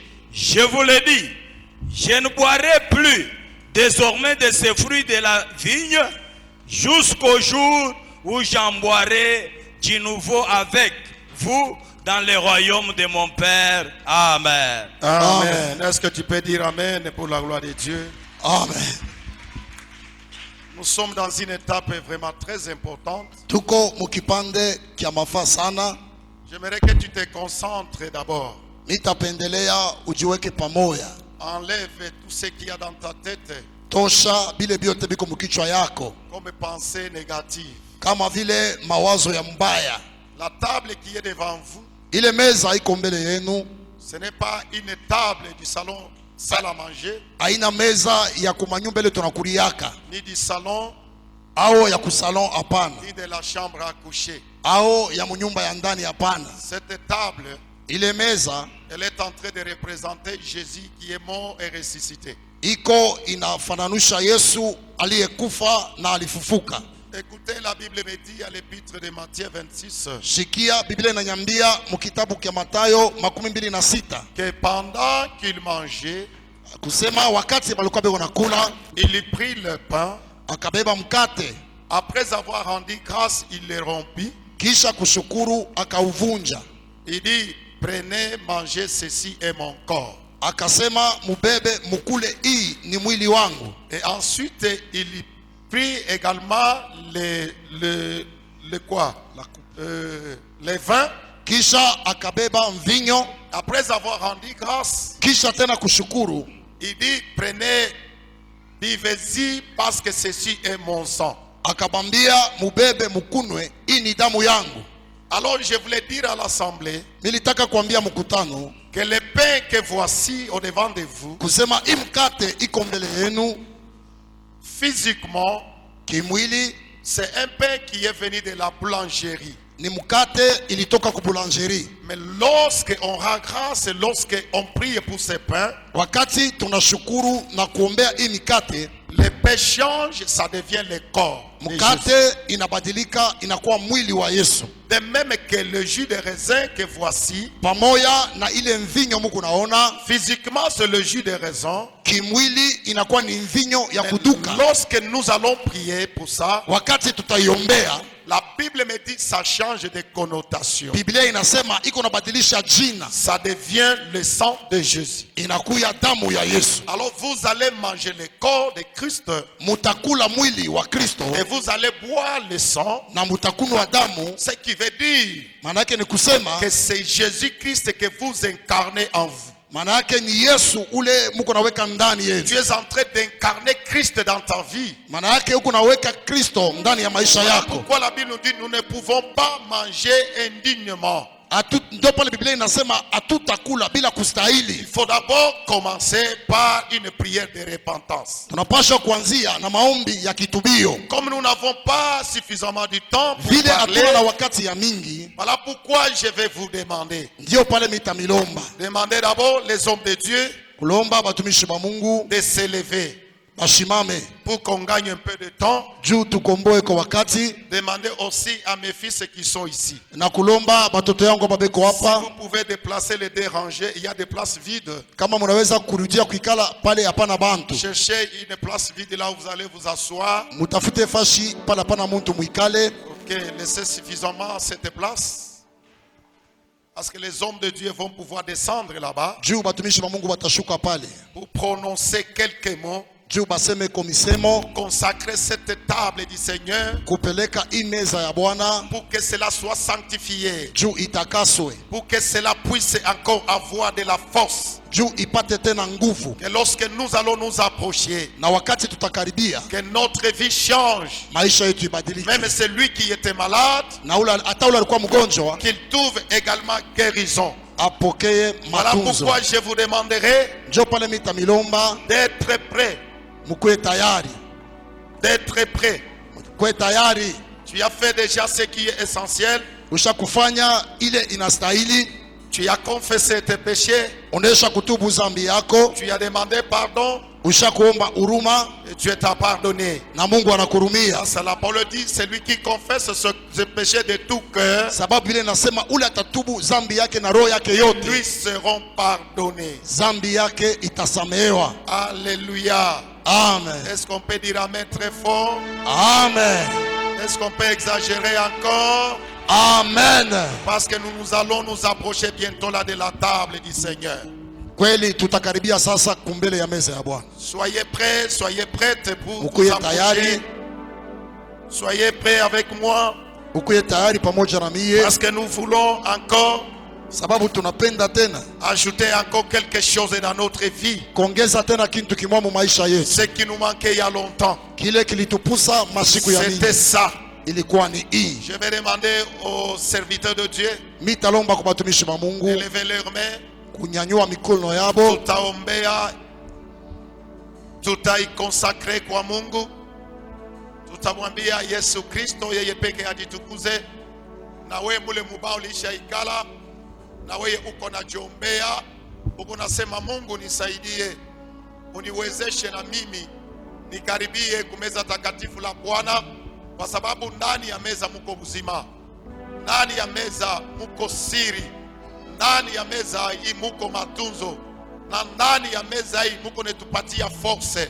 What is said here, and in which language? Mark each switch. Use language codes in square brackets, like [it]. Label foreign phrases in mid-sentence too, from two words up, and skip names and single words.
[fr] Je vous le dis, je ne boirai plus désormais de ces fruits de la vigne jusqu'au jour où j'en boirai du nouveau avec vous dans le royaume de mon Père. Amen. Amen. Est-ce que tu peux dire Amen pour la gloire de Dieu? Amen. Nous sommes dans une étape vraiment très importante. [sw] Tuko mukipande kia mafaa sana. [fr] J'aimerais que tu te concentres d'abord. [sw] Nitapendelea ujiweke pamoja. [fr] Enlève tout ce qu'il y a dans ta tête [sw] Tosha bile biote biko mukichwa yako. [fr] comme pensée négative. [sw] Kama vile mawazo ya mbaya. [fr] La table qui est devant vous, [sw] Ile meza iko mbele yenu. [fr] ce n'est pas une table du salon salle à manger, [sw] Haina meza ya kumanyumba ile tunakuliaka. [fr] ni du salon, [sw] Ao ya kusalon hapana. [fr] ni de la chambre à coucher. [sw] Ao ya munyumba ya ndani hapana. [fr] Cette table, [sw] Ile meza [fr] elle est en train de représenter Jésus qui est mort et ressuscité. [sw] iko inafananusha Yesu aliyekufa na alifufuka. [fr] Écoutez, la Bible me dit à l'épître de Matthieu 26 [sw] Shikia Biblia inanyambia mukitabu kia Mathayo 26 [fr] que pendant qu'il mangeait, [sw] kusema wakati balikuwa beko nakula [fr] il prit le pain. [sw] akabeba mkate [fr] Après avoir rendu grâce, il le rompit. [sw] kisha kushukuru akauvunja [fr] Il dit, prenez, mangez, ceci est mon corps. [sw] akasema mubebe mukule, hii ni mwili wangu. [fr] Et ensuite, il prit également le quoi? Les vins. [sw] Kisha akabeba mvinyo [fr] Après avoir rendu grâce, [sw] kisha tena kushukuru [fr] il dit, prenez, buvez-y parce que ceci est mon sang. [sw] akabambia mubebe mukunwe, hii ni damu yangu. [fr] Alors je voulais dire à l'assemblée [sw] Nilitaka kuambia mkutano [fr] que le pain pain que voici au devant de vous, [sw] kusema hii mkate iko mbele yenu [fr] physiquement, [sw] kimwili, [fr] c'est un pain qui est venu de la boulangerie. [sw] ni mkate ilitoka ku boulangerie. [fr] Mais lorsque on rend grâce, lorsque on prie pour ces pains, [sw] Wakati tunashukuru na kuombea hii mikate, [fr] les pains changent, ça devient le corps de Jésus. [sw] mkate inabadilika inakuwa mwili wa Yesu. [fr] De même que le jus de raisin que voici, [sw] Pamoja na ile mvinyo mko naona, [fr] physiquement c'est le jus de raisin. [sw] kimwili inakuwa ni mvinyo ya [fr] Mais [sw] kuduka. [fr] lorsque nous allons prier pour ça, [sw] Wakati tutaiombea, [fr] la Bible me dit que ça change de connotation. [sw] Biblia inasema iko nabadilisha jina, [fr] Ça devient le sang de Jésus. [sw] inakuya damu ya Yesu. [fr] Alors vous allez manger le corps de Christ [sw] Mutakula mwili wa Kristo [fr] et vous allez boire le sang. [sw] na mutakunywa damu. [fr] Ce qui veut dire [sw] Maana yake ni kusema, [fr] que c'est Jésus-Christ que vous incarnez en vous. [sw] maana yake ni Yesu ule mko naweka ndani [fr] Tu [sw] yenu. [fr] es en train d'incarner Christ dans ta vie. [sw] Maana yake huko naweka Kristo ndani ya maisha [fr] Voilà [sw] yako. [fr] pourquoi la Bible nous dit nous ne pouvons pas manger indignement. [sw] Ndio pale Biblia inasema hatutakula bila [fr] Il [sw] kustahili. [fr] faut d'abord commencer par une prière de repentance. [sw] Tunapaswa kuanzia na maombi ya kitubio. [fr] Comme nous n'avons pas suffisamment de temps pour [sw] Vile hatuna na [fr] parler, [sw] wakati ya mingi, [fr] voilà pourquoi je vais vous demander. [sw] ndio pale mitamilomba [fr] Demandez d'abord les hommes de Dieu [sw] kulomba batumishi ba Mungu [fr] de s'élever [sw] bashimame [fr] pour qu'on gagne un peu de temps. [sw] juu tukomboe kwa wakati, [fr] Demandez aussi à mes fils qui sont ici. [sw] na kulomba batoto yangu hapa beko [fr] Si [sw] hapa, [fr] vous pouvez déplacer les dérangés, il y a des places vides. [sw] kama mnaweza kurudia kuikala pale hapana bantu, [fr] Cherchez une place vide là où vous allez vous asseoir. [sw] mutafute fashi pale hapana muntu muikale. [fr] Ok, laissez suffisamment cette place. Parce que les hommes de Dieu vont pouvoir descendre là-bas [sw] Juu batumishi ba Mungu batashuka pale [fr] pour prononcer quelques mots, [sw] juu baseme komisemo [fr] consacrer cette table du Seigneur [sw] kupeleka hii meza ya Bwana [fr] pour que cela soit sanctifié, [sw] juu itakaswe, [fr] pour que cela puisse encore avoir de la force. [sw] juu ipate tena nguvu, [fr] Que lorsque nous allons nous approcher, [sw] na wakati tutakaribia [fr] que notre vie change. [sw] maisha yetu ibadilike, [fr] Même celui qui était malade, [sw] na hata ule alikuwa mgonjwa [fr] qu'il trouve également guérison. [sw] apokee [fr] Voilà [sw] matunzo. [fr] pourquoi je vous demanderai [sw] Njo pale mitamilomba [fr] d'être prêt, [sw] mkuwe tayari, [fr] d'être prêt. [sw] mkuwe tayari. [fr] Tu as fait déjà ce qui est essentiel. [sw] Ushakufanya ile inastahili, [fr] Tu as confessé tes péchés. [sw] unaisha kutubu zambi yako, [fr] Tu as demandé pardon [sw] ushakuomba huruma [fr] et Dieu t'a pardonné. [sw] na Mungu anakurumia. [fr] Ça, la parole dit, c'est lui qui confesse ce péché de tout cœur, [sw] Sababu ile nasema ule atatubu zambi yake na roho yake [fr] lui [sw] yote, [fr] seront pardonnés. [sw] zambi yake itasamehewa. [fr] Alléluia. Amen, Est-ce qu'on peut dire amen très fort? amen, Est-ce qu'on peut exagérer encore? amen. Parce que nous allons nous approcher bientôt là de la table du Seigneur. [sw] Kweli tutakaribia sasa kumbele ya meza ya Bwana. [fr] Soyez prêts, soyez prêtes pour vous [sw] Ukuye [fr] approcher. [sw] tayari, [fr] Soyez prêts avec moi [sw] ukuye tayari pamoja na mie, [fr] parce que nous voulons encore [sw] sababu tunapenda tena [fr] ajouter encore quelque chose dans notre vie. [sw] kuongeza tena kitu kimoja mu maisha yetu. [fr] Ce qui nous manquait il y a longtemps, [sw] Kile kilitupusa masiku ya [fr] c'était [sw] mingi [fr] ça. [sw] ilikuwa ni hii. [fr] Je vais demander aux serviteurs de Dieu [sw] Mitalomba kwa batumishi ba Mungu [fr] d'élever leurs mains. [sw] kunyanyua mikono yabo, Tutaombea, tutaikonsakre kwa Mungu, tutamwambia Yesu Kristo yeye peke ajitukuze. Na wewe mule mubao ulishaikala, na wewe uko na jiombea, uko nasema Mungu nisaidie, uniwezeshe na mimi nikaribie kumeza takatifu la Bwana, kwa sababu ndani ya meza muko uzima, ndani ya meza muko siri, ndani ya meza hii muko matunzo, na ndani ya meza hii muko netupatia force.